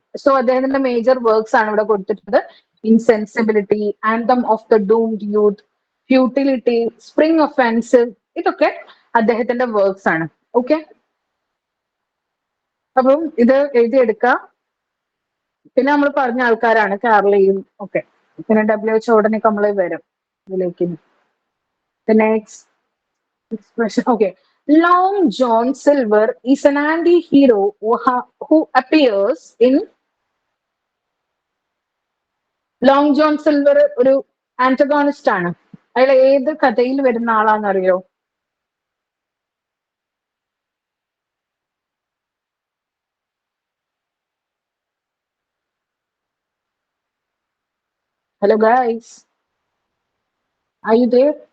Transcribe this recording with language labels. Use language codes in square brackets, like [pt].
[ml] So അദ്ദേഹത്തിന്റെ major works ആണ് ഇവിടെ കൊടുത്തിട്ടുള്ളത്. ഇൻസെൻസിബിലിറ്റി, anthem of the doomed youth, futility, spring offensive, ഇതൊക്കെ അദ്ദേഹത്തിന്റെ വർക്ക്സ് ആണ്. ഓക്കെ. അപ്പം ഇത് എഴുതിയെടുക്കാം. പിന്നെ നമ്മൾ പറഞ്ഞ ആൾക്കാരാണ് കാർലിയും ഒക്കെ. പിന്നെ WHO ഉടനെയൊക്കെ നമ്മൾ വരും ഇതിലേക്ക്. Next expression. [en] Okay. Long John Silver is an anti-hero who appears in [ml] long John silver ഒരു ആന്റഗോണിസ്റ്റ് ആണ്. അയാൾ ഏത് കഥയിൽ വരുന്ന ആളാണെന്നറിയോ? [en] Hello guys, are you there?